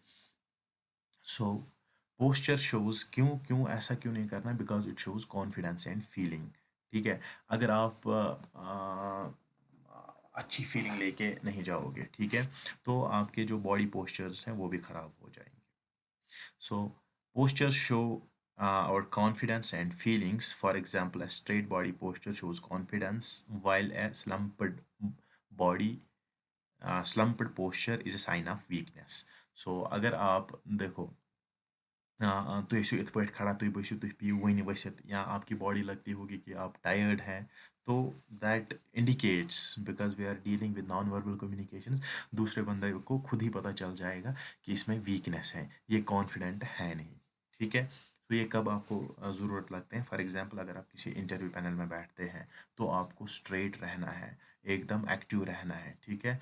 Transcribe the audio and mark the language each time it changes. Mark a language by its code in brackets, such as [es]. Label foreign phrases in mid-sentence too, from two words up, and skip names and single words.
[en] so posture shows, [hi] क्यों क्यों ऐसा क्यों नहीं करना, [en] because it shows confidence and feeling, [hi] ठीक है। अगर आप अच्छी फीलिंग लेके नहीं जाओगे, ठीक है, तो आपके जो [en] body postures [hi] हैं वो भी खराब हो जाएंगे। [en] so posture show our confidence and feelings. For example, a straight body posture shows confidence, while a body slumped posture is a sign of weakness. [hi] So अगर आप देखो तुम [ks] ٲسِو یِتھ پٲٹھۍ کھڑا تُہۍ بٔسِو تُہۍ پیٚیِو وٕنہِ ؤسِتھ [hi] یا आपकी बॉडी लगती होगी कि आप टायर्ड हैं, तो [en] that indicates, because we are dealing with non verbal communications, [hi] दूसरे बंदे को खुद ही पता चल जाएगा कि इसमें वीकनेस है, ये कॉन्फिडेंट है नहीं, ठीक है। तो ये कब आपको ज़रूरत लगते हैं, [en] for example [hi] अगर आप किसी [en] interview panel [hi] में बैठते हैं तो आपको स्ट्रेट रहना है, एकदम एक्टिव रहना है, ठीक है।